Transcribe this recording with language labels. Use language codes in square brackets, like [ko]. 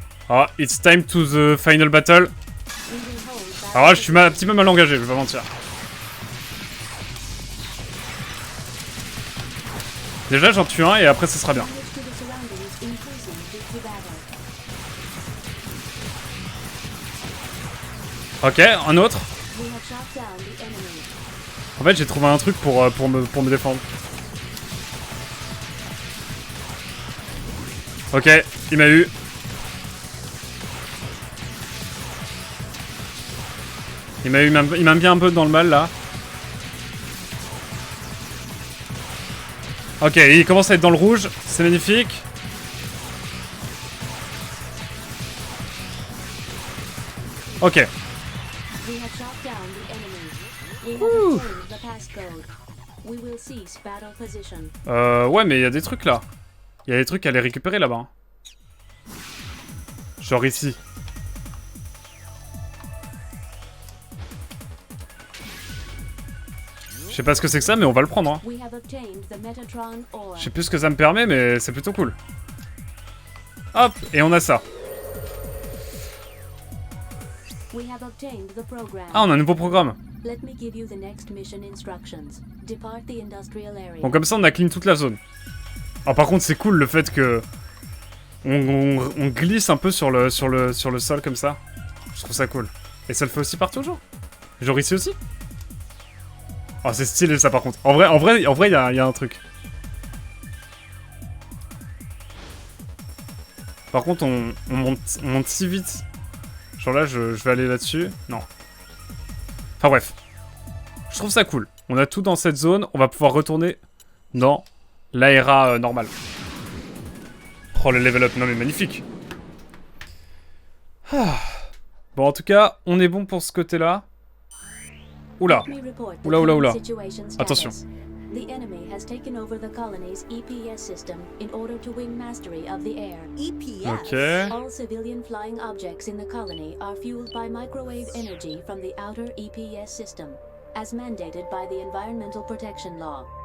[en] Ah, it's time to the final battle. We will hold battle [fr] Alors là, je suis un [en] position. [fr] petit peu mal engagé, je vais pas mentir. Déjà, j'en tue un et après, ce sera bien. [en] Damage to the surroundings increasing due to battle. [fr] Ok, un autre. [en] We have shot down the enemy. [fr] En fait, j'ai trouvé un truc pour me défendre. Ok, il m'a eu. Il m'a mis un peu dans le mal là. Ok, il commence à être dans le rouge, c'est magnifique. Ok, [en] We have shot down the enemy. We have obtained the passcode. We will cease battle position. [fr] ouais, mais il y a des trucs là. Il y a des trucs à les récupérer là-bas. Hein. Genre ici. Je sais pas ce que c'est que ça, mais on va le prendre. Hein. [en] We have obtained the Metatron ore. [fr] Je sais plus ce que ça me permet, mais c'est plutôt cool. Hop, et on a ça. [en] We have obtained the program. [fr] Ah, on a un nouveau programme. [en] Let me give you the next mission instructions. Depart the industrial area. [fr] Bon, comme ça, on a clean toute la zone. Alors, par contre, c'est cool le fait que on glisse un peu sur le sol comme ça. Je trouve ça cool. Et ça le fait aussi partout, genre. Genre ici aussi. Oh, c'est stylé ça, par contre. En vrai, il y a un truc. Par contre, on monte si vite. Genre là, je vais aller là-dessus. Non. Enfin bref. Je trouve ça cool. On a tout dans cette zone. On va pouvoir retourner dans l'ARA normale. Oh, le level up. Non mais magnifique. Ah. Bon, en tout cas, on est bon pour ce côté-là. Oula. [en] Let me report the Oula, oula, oula. current situation status. [fr] Attention. [en] The enemy has taken over the colony's EPS system in order to win mastery of the air. EPS? Ok. All civilian flying objects in the colony are fueled by microwave energy from the outer EPS system, as mandated by the Environmental Protection Law.